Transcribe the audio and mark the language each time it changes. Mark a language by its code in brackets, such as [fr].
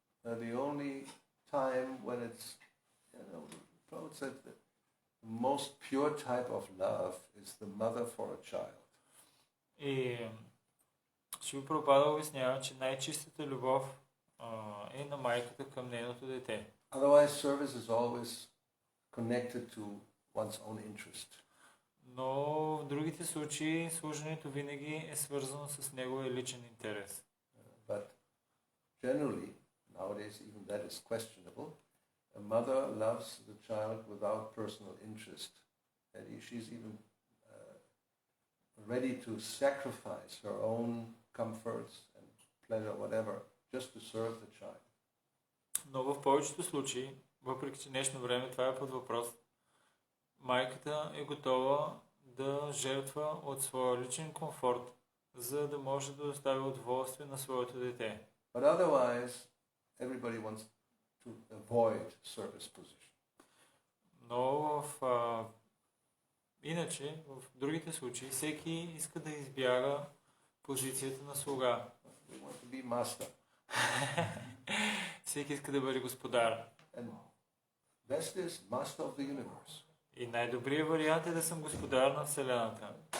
[en] The only time when it's, Prabhupada said that the most pure type of love is the mother for a child. [bg] И Шрила Прабхупада обяснява, че най-чистата любов е на майката към нейното дете. [en] Otherwise, service is always connected to one's own interest. [bg] Но в другите случаи служенето винаги е свързано с неговия личен интерес. [en] But generally, nowadays even that is questionable. A mother loves the child without personal interest, and she's even ready to sacrifice her own comforts and pleasure, whatever, just to serve the child. [bg] Но в повечето случаи, въпреки че днешно време това е под въпрос, майката е готова да жертва от своя личен комфорт, за да може да достави удоволствие на своето дете. [en] But otherwise, everybody wants to avoid service position. [bg] Но иначе, в другите случаи, всеки иска да избяга позицията на слуга. [en] We want to be master. [bg] Всеки иска да бъде господар. [en] And best is master of the universe. [bg] И най-добрият вариант е да съм господар на Вселената.